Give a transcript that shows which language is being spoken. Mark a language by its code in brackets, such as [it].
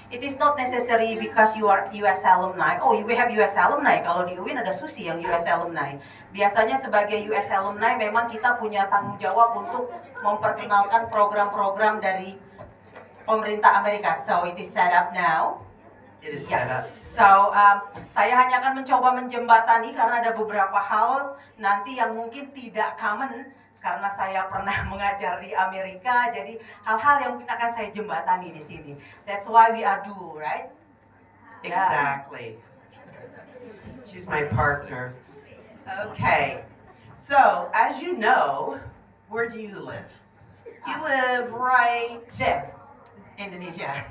[en] It is not necessary because you are US alumni. Oh, we have US alumni. [id] Kalau di UIN ada Susi yang [en] US alumni. [id] Biasanya sebagai US alumni memang kita punya tanggung jawab untuk memperkenalkan program-program dari pemerintah Amerika. [en] So it is set up now. It is set up. [id] So saya hanya akan mencoba menjembatani karena ada beberapa hal nanti yang mungkin tidak common karena saya pernah mengajar di Amerika. Jadi hal-hal yang mungkin akan saya jembatani di sini. [en] That's why we are duo, right? Exactly. She's my partner. Okay. So as you know, where do you live? You live right there, Indonesia.